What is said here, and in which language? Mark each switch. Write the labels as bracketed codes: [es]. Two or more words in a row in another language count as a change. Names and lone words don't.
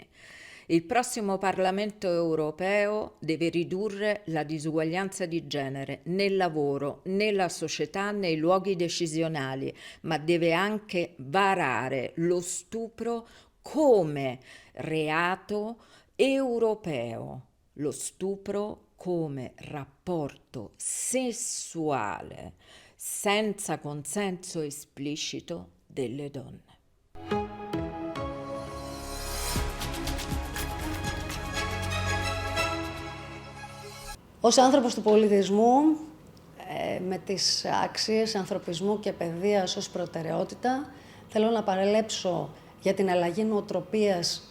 [it] Il prossimo Parlamento europeo deve ridurre la disuguaglianza di genere nel lavoro, nella società, nei luoghi decisionali, ma deve anche varare lo stupro come reato europeo. Lo stupro come rapporto sessuale senza consenso esplicito delle donne. [el] Ως άνθρωπος του πολιτισμού, με τις αξίες ανθρωπισμού και παιδείας ως προτεραιότητα, θέλω να παραλέψω για την αλλαγή νοοτροπίας